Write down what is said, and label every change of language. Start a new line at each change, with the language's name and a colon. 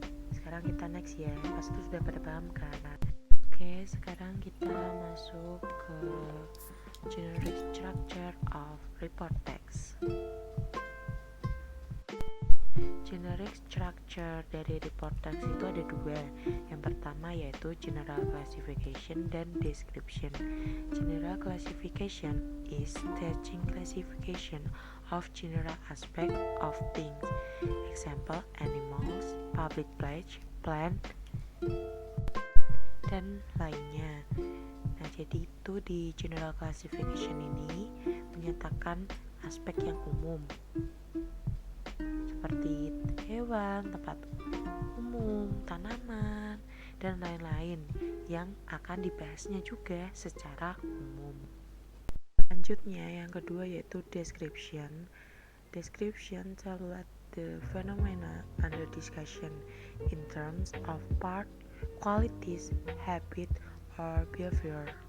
Indonesian: Sekarang kita next ya, pasti sudah pada paham kan? Oke, sekarang kita masuk ke
English: generic structure of report text.
Indonesian: Generic structure dari report text itu ada dua. Yang pertama yaitu general classification dan description.
English: General classification is staging classification of general aspect of things. Example, animals, public place, plant,
Indonesian: dan lainnya. Nah, jadi itu di general classification ini menyatakan aspek yang umum seperti hewan, tempat umum, tanaman, dan lain-lain yang akan dibahasnya juga secara umum. Selanjutnya yang kedua yaitu description.
English: Description tell what the phenomena under discussion in terms of part, qualities, habit, or behavior.